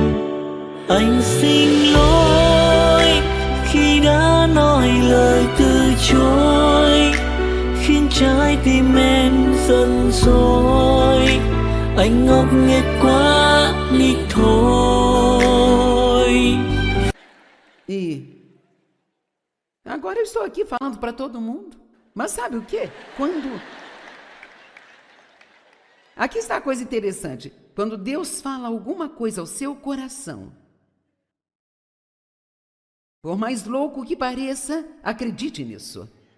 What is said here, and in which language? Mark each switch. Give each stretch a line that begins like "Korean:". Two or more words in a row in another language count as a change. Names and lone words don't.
Vietnamese: Anh xin lỗi khi đã nói lời từ chối, khiến trái tim em giận dỗi. Anh ngốc nghếch quá đi thôi.
Portuguese: E agora eu estou aqui falando para todo mundo. Mas sabe o quê? Quando Aqui está a coisa interessante. Quando Deus fala alguma coisa ao seu coração, por mais louco que pareça, acredite nisso.